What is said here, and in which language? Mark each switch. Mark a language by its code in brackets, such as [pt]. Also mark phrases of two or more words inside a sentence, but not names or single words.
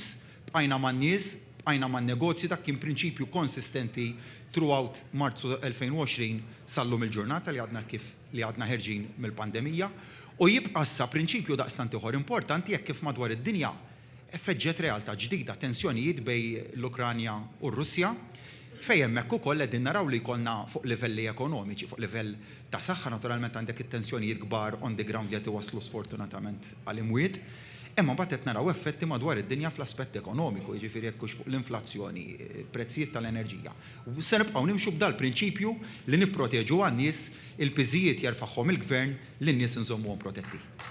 [mt] Bqajna man-nies, bqajna man-negozju, dak kien prinċipju konsistenti throughout Marzu 2020 sallum il-ġurnata li għadna ħerġin mill-pandemija u jibqa' issa prinċipju daqstant ieħor importanti jekk kif madwar id-dinja effeġġet realtà ġdida, tensjonijiet bejn l-Ukranja u r-Russja, fejn hemmhekk ukoll qegħdin naraw li jkollna fuq livelli ekonomiċi, fuq livell ta' saħħa naturalment għandek it-tensjonijiet kbar [en] on the ground [mt] li qed iwasslu sfortunatament għall-imwiet. Imma mbagħad qed naraw effetti madwar id-dinja fl-aspett ekonomiku, jiġifieri jekk hux fuq l-inflazzjoni, prezzijiet tal-enerġija. U se nibqgħu nimxu b'dal prinċipju li nipproteġu għan-nies il-piżijiet jerfa'hom il-gvern lin-nies inżommuhom protetti.